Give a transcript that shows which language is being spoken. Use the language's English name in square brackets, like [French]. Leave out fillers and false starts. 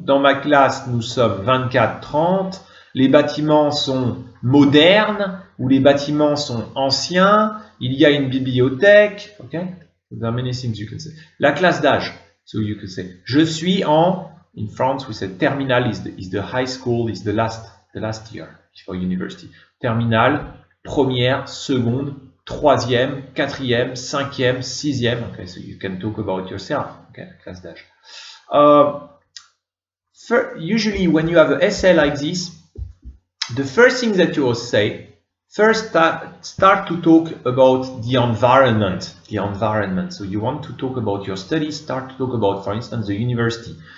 [French] Dans ma classe, nous sommes 24-30. Les bâtiments sont modernes ou les bâtiments sont anciens. Il y a une bibliothèque. Ok. [English] There are many things you can say. [French] La classe d'âge. [English] So you can say, [French] je suis en, [English] in France we say terminal is the high school, is the last year before university. [French] Terminal, première, seconde, troisième, quatrième, cinquième, sixième. [English] Okay, so you can talk about yourself. Okay, [French] classe d'âge. [English] Usually when you have an essay like this, the first thing that you will say, first start to talk about the environment. So you want to talk about your studies, start to talk about, for instance, the university.